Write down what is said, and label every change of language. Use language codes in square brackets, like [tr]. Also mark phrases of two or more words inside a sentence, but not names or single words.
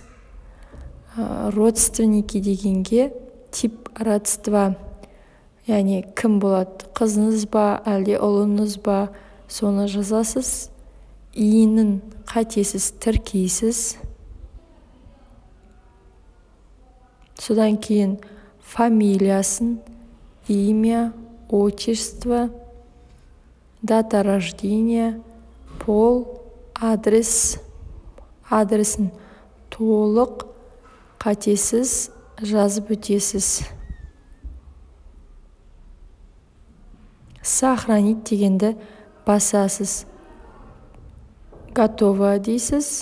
[kk] Родственники дегенге [ru] тип родства, [kk] яғни кім болады, қызыңыз ба, әлде ұлыңыз ба, соны жазасыз. Иінің қатесіз тіркейсіз. Содан кейін фамилиясын, [ru] имя, отчество, дата рождения, пол, [kk] адресін толық қатесіз жазып өтесіз. Сохранить дегенді басасыз. Готово дейсіз.